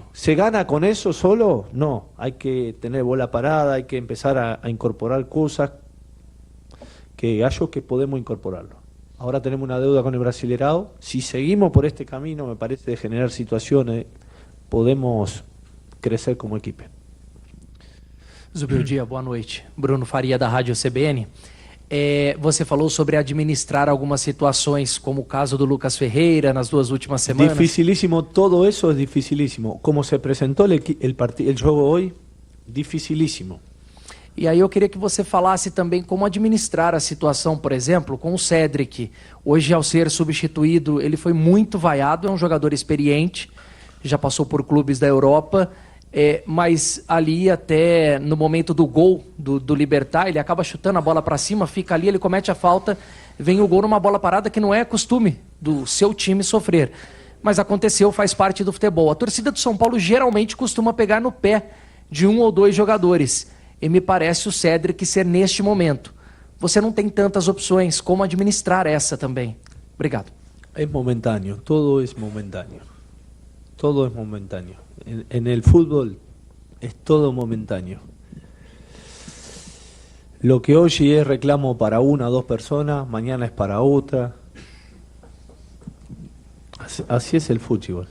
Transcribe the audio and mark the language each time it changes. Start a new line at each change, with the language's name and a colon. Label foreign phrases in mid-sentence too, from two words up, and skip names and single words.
Spanish: ¿Se gana con eso solo? No, hay que tener bola parada, hay que empezar a incorporar cosas que hallo que podemos incorporarlo. Ahora tenemos una deuda con el Brasileirão. Si seguimos por este camino, me parece, de generar situaciones, podemos
Portuguese: crescer como equipe. Zubeldia, boa noite. Bruno Faria, da Rádio CBN. Você falou sobre administrar algumas situações, como o caso do Lucas Ferreira nas 2 últimas semanas.
Spanish: Dificilísimo, todo eso es dificilísimo. Como se presentó el juego hoy, dificilísimo.
Portuguese: E aí eu queria que você falasse também como administrar a situação, por exemplo, com o Cédric. Hoje, ao ser substituído, ele foi muito vaiado, é um jogador experiente, já passou por clubes da Europa, mas ali até no momento do gol do Libertad, ele acaba chutando a bola para cima, fica ali, ele comete a falta, vem o gol numa bola parada que não é costume do seu time sofrer. Mas aconteceu, faz parte do futebol. A torcida do São Paulo geralmente costuma pegar no pé de 1 ou 2 jogadores. E me parece o Cédric ser neste momento. Você não tem tantas opções, como administrar essa também? Obrigado. É momentâneo, todo é momentâneo.
Spanish: Todo es momentáneo. En el fútbol es todo momentáneo. Lo que hoy es reclamo para 1 o 2 personas, mañana es para otra. Así es el fútbol.